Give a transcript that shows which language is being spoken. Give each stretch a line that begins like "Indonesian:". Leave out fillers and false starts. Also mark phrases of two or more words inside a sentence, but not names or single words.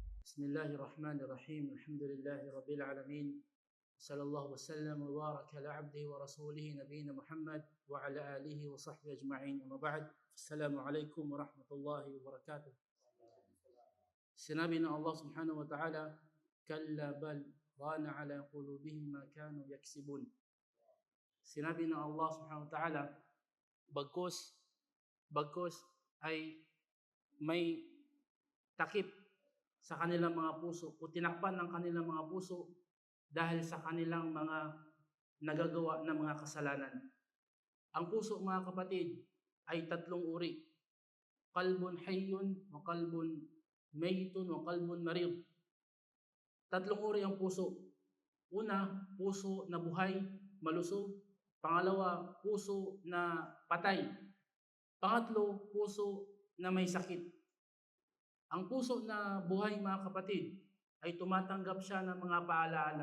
Arabic: بسم الله الرحمن الرحيم. الحمد لله رب العالمين. صلى الله وسلم وبارك على عبده ورسوله نبينا محمد وعلى آله وصحبه أجمعين. أما بعد, السلام عليكم ورحمة الله وبركاته.
Filipino: Sinabi ng Allah
Arabic: سبحانه وتعالى, كلا بل ران على قلوبهم ما كانوا يكسبون.
Filipino: Sinabi ng Allah
Arabic: سبحانه وتعالى,
Filipino: bagkus ay may takip sa kanilang mga puso o tinakpan ng kanilang mga puso dahil sa kanilang mga nagagawa ng mga kasalanan. Ang puso, mga kapatid, ay tatlong uri.
Arabic: قلب حي وقلب ميت وقلب مريض.
Filipino: Tatlong uri ang puso. Una, puso na buhay, malusog. Pangalawa, puso na patay. Pangatlo, puso na may sakit. Ang puso na buhay, mga kapatid, ay tumatanggap siya ng mga paalaala.